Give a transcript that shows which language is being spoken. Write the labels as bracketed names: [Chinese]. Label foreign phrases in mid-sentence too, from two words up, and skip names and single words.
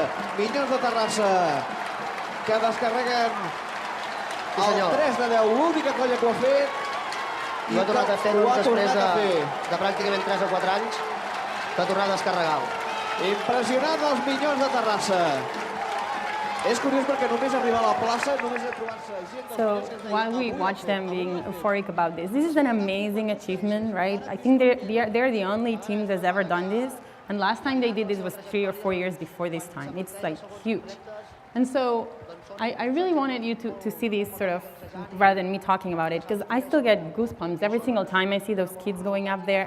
[Catalan] Minyons de Terrassa, que descarreguen el 3 de 10, l'única colla que ho ha fet. I ho ha tornat a fer després de pràcticament 3 o 4 anys, que ha tornat a descarregar-ho. Impressionant els Minyons de Terrassa. És curiós perquè només arribar a la plaça, només a trobar-se gent... [English] So while we watch them being euphoric about this is an amazing achievement, right? I think they're the only team that's ever done this. And last time they did this was 3 or 4 years before this time. It's like huge. And so I really wanted you to see this sort of, rather than me talking about it, because I still get goosebumps every single time I see those kids going up there.